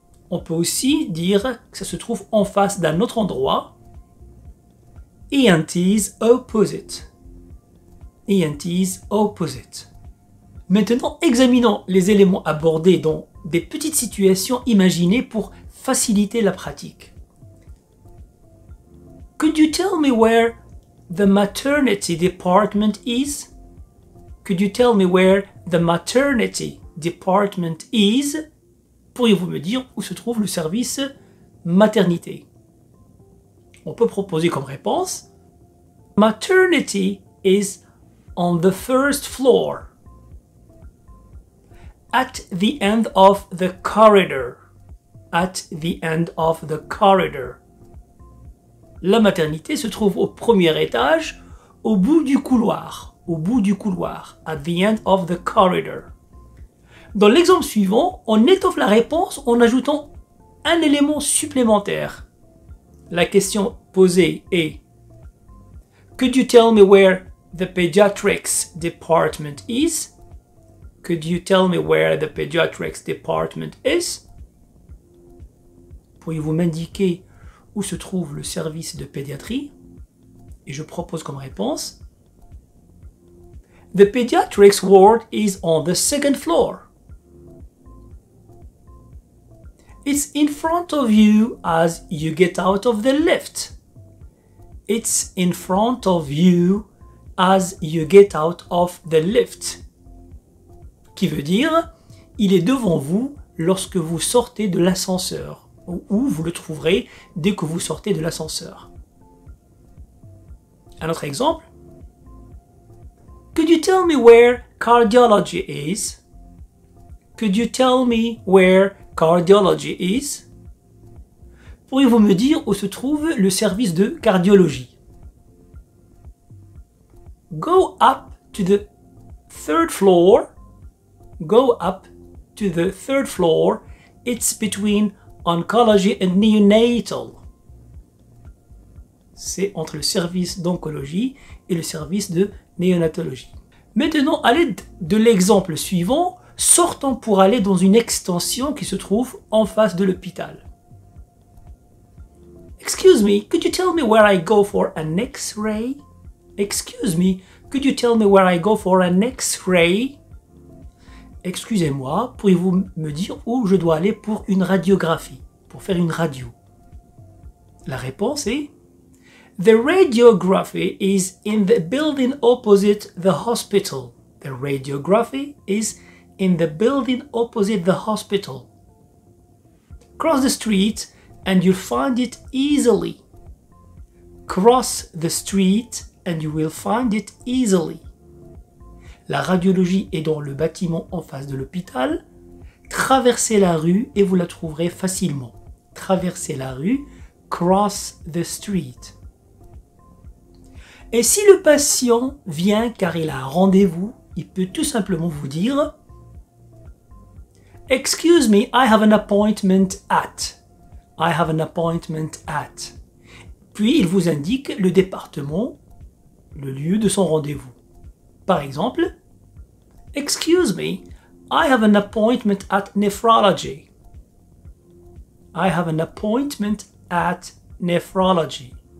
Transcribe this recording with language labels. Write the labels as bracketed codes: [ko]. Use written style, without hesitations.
[fr] On peut aussi dire que ça se trouve en face d'un autre endroit. [en] ENTs opposite. ENTs opposite. [fr] Maintenant, examinons les éléments abordés dans des petites situations imaginées pour faciliter la pratique. [en] Could you tell me where the maternity department is? Could you tell me where the maternity department is? [fr] Pourriez-vous me dire où se trouve le service maternité? On peut proposer comme réponse [en] Maternity is on the first floor, at the end of the corridor. At the end of the corridor. [fr] La maternité se trouve au premier étage, au bout du couloir. Au bout du couloir. [en] At the end of the corridor. [fr] Dans l'exemple suivant, on étoffe la réponse en ajoutant un élément supplémentaire. La question posée est [en] Could you tell me where the pediatrics department is? Could you tell me where the pediatrics department is? [fr] Pourriez-vous m'indiquer où se trouve le service de pédiatrie? Et je propose comme réponse [en] The pediatrics ward is on the second floor. It's in front of you as you get out of the lift. It's in front of you as you get out of the lift. [fr] Qui veut dire, il est devant vous lorsque vous sortez de l'ascenseur, ou vous le trouverez dès que vous sortez de l'ascenseur. Un autre exemple. [en] Could you tell me where cardiology is? Could you tell me where cardiology is? [fr] Pourriez-vous me dire où se trouve le service de cardiologie? [en] Go up to the third floor. Go up to the third floor. It's between oncology and neonatal. [fr] C'est entre le service d'oncologie et le service de néonatologie. Maintenant, à l'aide de l'exemple suivant, sortons pour aller dans une extension qui se trouve en face de l'hôpital. [en] Excuse me, could you tell me where I go for an X-ray? Excuse me, could you tell me where I go for an X-ray? [fr] Excusez-moi, pourriez-vous me dire où je dois aller pour une radiographie, pour faire une radio? La réponse est [en] The radiography is in the building opposite the hospital. The radiography is in the building opposite the hospital. Cross the street and you'll find it easily. Cross the street and you will find it easily. [fr] La radiologie est dans le bâtiment en face de l'hôpital. Traversez la rue et vous la trouverez facilement. Traversez la rue, [en] cross the street. [fr] Et si le patient vient car il a un rendez-vous, il peut tout simplement vous dire [en] Excuse me, I have an appointment at. I have an appointment at. [fr] Puis il vous indique le département, le lieu de son rendez-vous. Par exemple, [en] Excuse me, I have an appointment at nephrology. I have an appointment at nephrology.